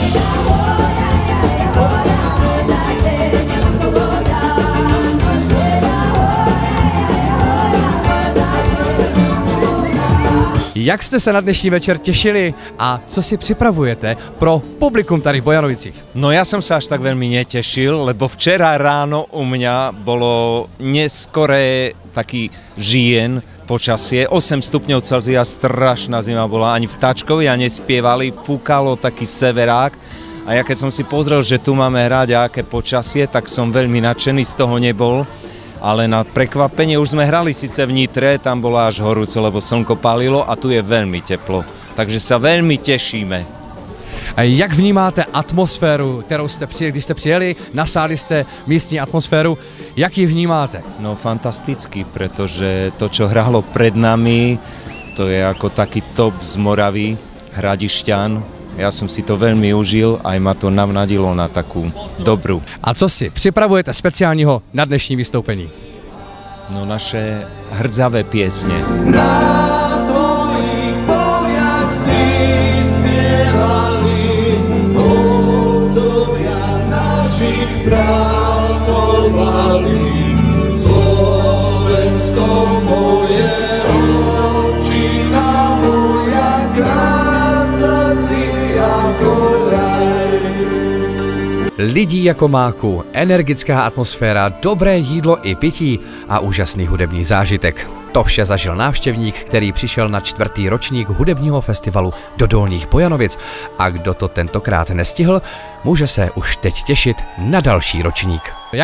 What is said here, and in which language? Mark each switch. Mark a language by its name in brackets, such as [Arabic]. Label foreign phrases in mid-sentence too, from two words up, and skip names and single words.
[Czech] Jak jste se na dnešní večer těšili a co si připravujete pro publikum tady v Bojanovicích? [Slovak] No ja som sa až tak veľmi netešil, lebo včera ráno u mňa bolo neskoré taký žien počasie, 8 stupňov Celzia, strašná zima bola, ani vtáčkovia nespievali, fúkalo taký severák a ja keď som si pozrel, že tu máme hrať a aké počasie, tak som veľmi nadšený, z toho nebol. Ale na prekvapenie už sme hrali síce v Nitre, tam bolo až horúco, lebo slnko pálilo a tu je veľmi teplo. Takže sa veľmi tešíme. [Czech] Jak vnímáte atmosféru, kterou jste přijeli, když jste přijeli, nasáli jste místní atmosféru, jak ji vnímáte? [Slovak] No fantasticky, pretože to, čo hralo pred nami, to je ako taký top z Moravy, Hradišťan. Ja som si to veľmi užil, aj ma to navnadilo na takú dobrú. [Czech] A co si připravujete speciálního na dnešní vystoupení? [Slovak] No naše hrdzavé piesne. Na tvojich poliach si spievali, otcovia našich pracovali. Slovensko moje, očina moja, krása si ako raj. [Czech] Lidí jako máku, energická atmosféra, dobré jídlo i pití a úžasný hudební zážitek. To vše zažil návštěvník, který přišel na 4. ročník hudebního festivalu do Dolních Bojanovic. A kdo to tentokrát nestihl, může se už teď těšit na další ročník.